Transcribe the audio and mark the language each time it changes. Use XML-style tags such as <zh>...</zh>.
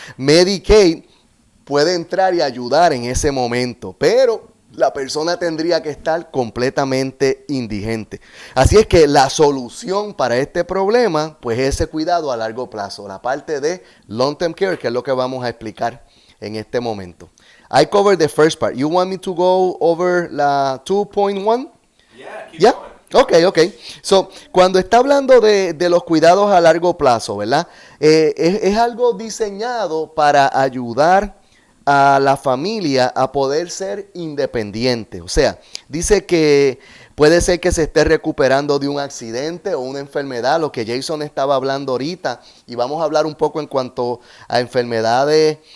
<es>Medicaid puede entrar y ayudar en ese momento, pero la persona tendría que estar completamente indigente. Así es que la solución para este problema, pues es ese cuidado a largo plazo, la parte de long-term care, que es lo que vamos a explicar en este momento.</es> <en>I covered the first part. You want me to go over la 2.1? Yeah, keep going. Ok.</en> <es>So, cuando está hablando de los cuidados a largo plazo, ¿verdad? Es algo diseñado para ayudar a la familia a poder ser independiente. O sea, dice que puede ser que se esté recuperando de un accidente o una enfermedad, lo que Jason estaba hablando ahorita, y vamos a hablar un poco en cuanto a enfermedades.</es>